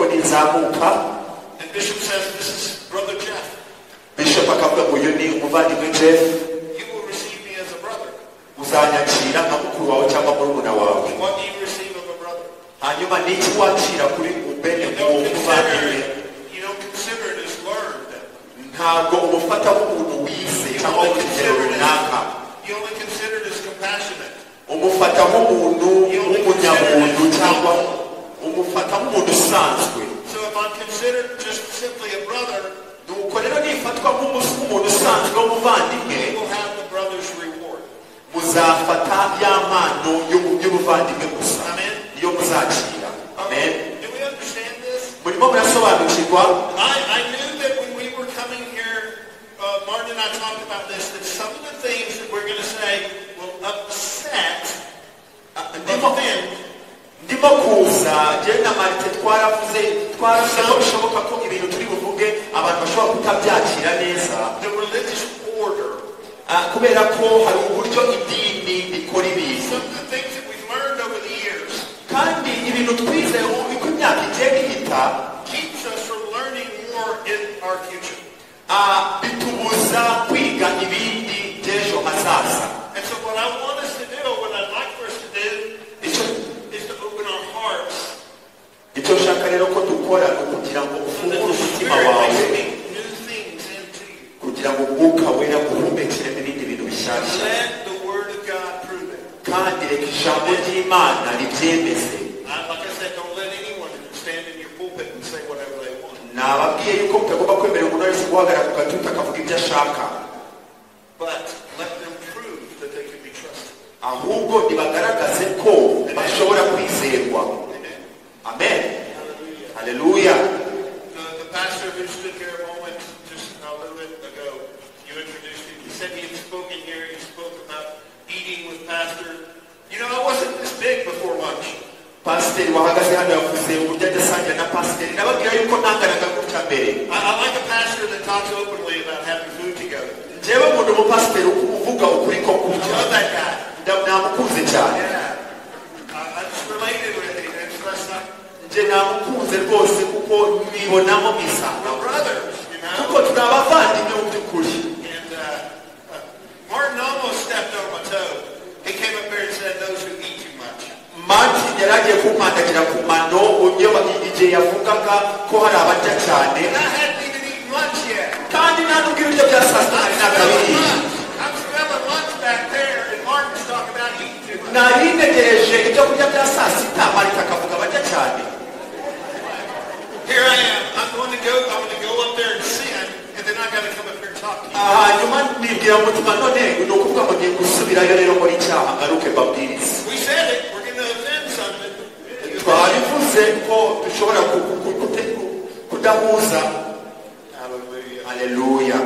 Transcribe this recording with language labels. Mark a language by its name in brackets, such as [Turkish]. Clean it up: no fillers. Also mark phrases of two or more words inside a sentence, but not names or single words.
[English] And Bishop says, this is Brother Jeff. [Kinyarwanda] Bishop akavuga ngo uyu ni umuvandimwe Jeff. [English] You will receive me as a brother. [Kinyarwanda] Uzanyakira nka mukuru wawe cyangwa murumuna wawe. [English] What do you receive of a brother? [Kinyarwanda] Hanyuma n'iki wakira kuri ubene umuvandimwe. [English] You don't consider it as learned. [Kinyarwanda] Ntabwo umufata nk'umuntu wize cyangwa w'ikigero runaka. [English] You only consider it as compassionate. [Kinyarwanda] Umufata nk'umuntu w'umunyabuntu cyangwa umufata nk'umuntu usanzwe. [English] So if I'm considered just simply a brother, [Kinyarwanda] nuko rero nifatwa nk'umuntu usanzwe w'umuvandimwe, [English] you will have the brother's reward. [Kinyarwanda] Muzafata y'amano y'ubuvandimwe gusa. Amen. Niyo muzakira. [English] Amen. Do we understand this? [Kinyarwanda] Murimo murasobanukirwa? [English] I knew that when we were coming here, Martin and I talked about this, that some of the things that we're going to say will upset [Kinyarwanda] ndimo kuza je na Marite twaravuze bishoboka ko ibintu turi buvuge abantu bashobora kutabyakira neza. [English] The religious order. [Kinyarwanda] Kubera ko hari uburyo idini ikora ibintu. [English] Some of the things that we've learned over the years. [Kinyarwanda] Kandi ibintu twize uko imyaka igiye ihita [English] keeps us from learning more in our future. [Kinyarwanda] Bitubuza kwiga ibindi by'ejo hazaza. [English] And so what I want us to do, what I'd like for us to do, is to open our hearts. [Kinyarwanda] Icyo shaka rero ko dukora kugira ngo ufungure umutima wawe kugira ngo Umwuka Wera guhumekere n'ibindi bintu bishyashya. [English] Let the word of God prove it. [Kinyarwanda] Kandi reka ijambo ry'Imana ribyemeze. [English] Like I said, don't let anyone stand in your pulpit and say whatever they want. [Kinyarwanda] Nababwiye yuko mutagomba kwemera umuntu wese guhagarara ku gatuti akavuga ibyo ashaka. [English] But let them prove that they can be trusted. [Kinyarwanda] Ahubwo nibagaragaze ko bashobora kwizerwa. [English] Amen. Hallelujah. The pastor who stood here a moment, just a little bit ago, you introduced him. He said he had spoken here. He spoke about eating with Pastor. You know, I wasn't this big before lunch. Pastor, [Kinyarwanda] wahagaze hano yavuze uburyo adasangira na pastor. Nababwira yuko ntanganaga gutya mbere. [English] I like a pastor that talks openly about having food together. [Kinyarwanda] Jewe umuntu mu pastor uvuga ukuri ko kurya. [English] I love that guy. [Kinyarwanda] Ndamukunze cyane. [English] I just related with him. [Kinyarwanda] Je namukunze rwose kuko nibonamo misana. [English] Brothers, you know. [Kinyarwanda] Kuko turabavandimwe mu by'ukuri. [English] And Martin almost stepped on my toe. He came up here and said, those who eat too much. [Kinyarwanda] Martin yaragiye kumandagira ku mano igihe yavugaga ko hari abarya cyane. [English] And I hadn't even eaten lunch yet. [Kinyarwanda] Kandi nta n'ubwo ibiryo bya saa sita nari nakabiriye. [English] I'm smelling lunch back there and Martin's talking about eating too much. [Kinyarwanda] Nari ntegereje ibyo kurya bya saa sita Martin akavuga abarya cyane. [English] Here I am. I'm going to go up there and see him, and then I got to come up here and talk to you. We said it. We're going to offend something. Hallelujah. Hallelujah.